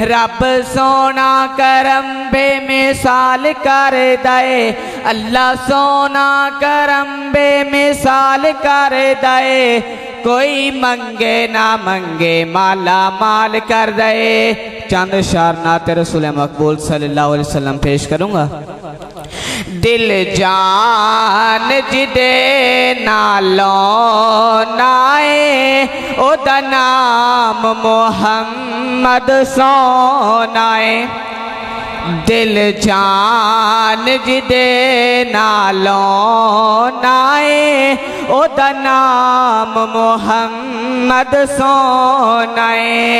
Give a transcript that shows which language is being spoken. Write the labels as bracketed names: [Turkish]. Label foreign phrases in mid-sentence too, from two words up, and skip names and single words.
[Punjabi] رب سوہنا کرم بے مثال کر دے، اللہ سوہنا کرم بے مثال کر دے. کوئی منگے نہ منگے مالا مال کر دے. [Urdu] چند شعر نعت رسول مقبول [Arabic] صلى الله عليه وسلم [Urdu] پیش کروں گا. [Punjabi] دل جان جیدے نالوں نائے، اودا نام محمد سوہنائے. دل جان جیدے نالوں نائے، اودا نام محمد سوہنائے.